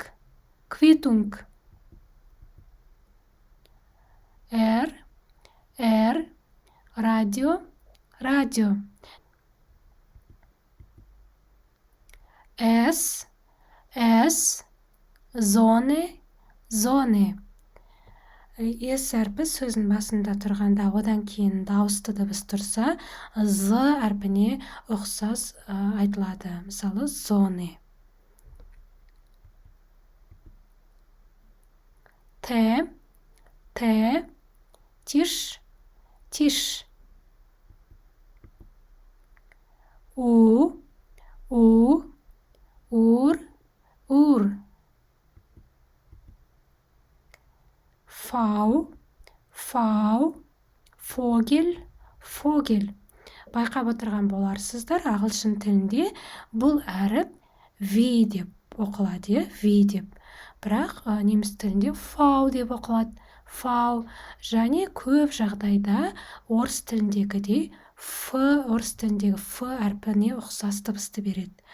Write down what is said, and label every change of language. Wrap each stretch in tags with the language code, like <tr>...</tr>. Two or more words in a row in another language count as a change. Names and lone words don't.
<de>Quittung. R. Radio. Radio. S. Zone. Zone.</de> <kk>S әрпі сөздің басында тұрғанда, одан кейін дауысты дыбыс тұрса, з әрпіне ұқсас айтылады. Мысалы,</kk> <de>Zone. T. Tisch. Tisch. У. Uhr. Vau. Фогель.</de> <kk>Байқап отырған боларсыздар, ағылшын тілінде бұл әріп V деп оқылады, V деп. Бірақ неміс тілінде фау деп оқылады, фау. Және көп жағдайда орыс тіліндегідей орыс тіліндегі Ф әрпіне ұқсас дыбысты береді.</kk>